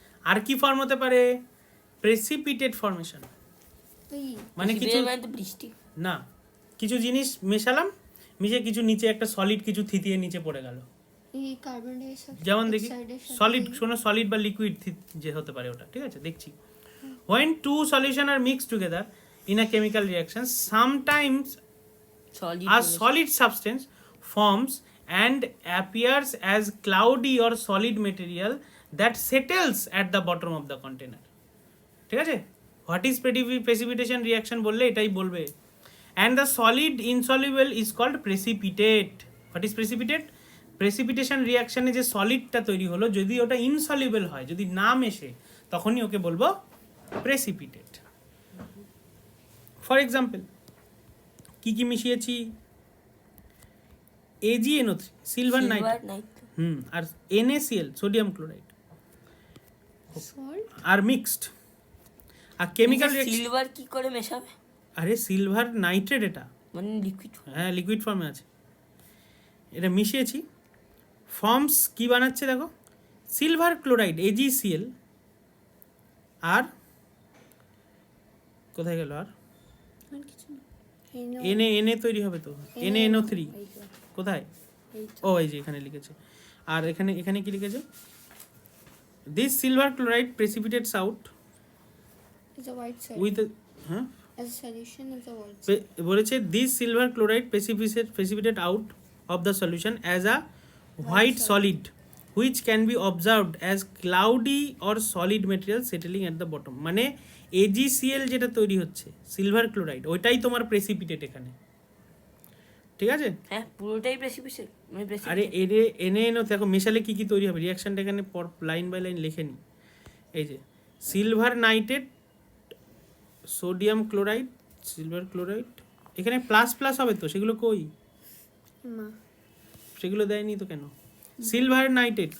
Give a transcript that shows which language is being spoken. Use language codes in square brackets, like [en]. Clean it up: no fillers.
[bn] আর কি ফর্ম হতে পারে, প্রেসিপিটেট ফর্মেশন, মানে কিছু বৃষ্টি না, কিছু জিনিস মেশালাম, মিশে কিছু নিচে একটা সলিড কিছু থিতিয়ে নিচে পড়ে গেল, এই কার্বন ডাইঅক্সাইড যেমন দেখি সলিড, কোনো সলিড বা লিকুইড যে হতে পারে ওটা, ঠিক আছে। দেখছি [en] when two solution are mixed together in a chemical reaction, sometimes a solid substance forms and appears as cloudy or solid material that settles at the bottom of the container, [bn] ঠিক আছে। [en] what is precipitation reaction [bn] বললে এটাই বলবে, [en] and the solid insoluble is called precipitate. what is precipitate? [bn] Precipitation রিয়াকশনে যে সলিডটা তৈরি হলো যদি ওটা ইনসলিউবল হয়, যদি না মেশে, তখনই ওকে বলবো প্রেসিপিটেট। ফর এক্সাম্পল কি কি মিশিয়েছি, AgNO3 সিলভার নাইট্রেট, আর NaCl সোডিয়াম ক্লোরাইড আর মিক্সড। আর কেমিক্যাল সিলভার কি করে মেশাবে? আরে সিলভার নাইট্রেট, এটা মানে লিকুইড, হ্যাঁ লিকুইড ফর্মে আছে, এটা মিশিয়েছি, ফর্মস কি বানাচ্ছে দেখো, সিলভার ক্লোরাইড AgCl, আর কোথায় গেল, আর Na তৈরি হবে তো, NaNO3 কোথায়, ও এই যে এখানে লিখেছে, আর এখানে এখানে কি লিখেছে, this silver chloride [en] precipitates out with [bn] হ্যাঁ [en] as a solution as a white [bn] বলেছে [en] this silver chloride precipitate out of the solution as a white solid which can be observed as cloudy or solid material settling at the bottom, [bn] মানে AgCl যেটা তৈরি হচ্ছে silver chloride, ওইটাই তোমার precipitate এখানে, ঠিক আছে। হ্যাঁ পুরোটাই প্রেসিপিটেট, মানে আরে NaNO দেখো মেশালে কি কি তৈরি হবে, রিঅ্যাকশনটা এখানে লাইন বাই লাইন লিখে নি, এই যে silver nitrate, sodium chloride, silver chloride, এখানে প্লাস প্লাস হবে তো, সেগুলো কই, সেগুলো দেয়নি তো কেন, সিলভার নাইট্রেট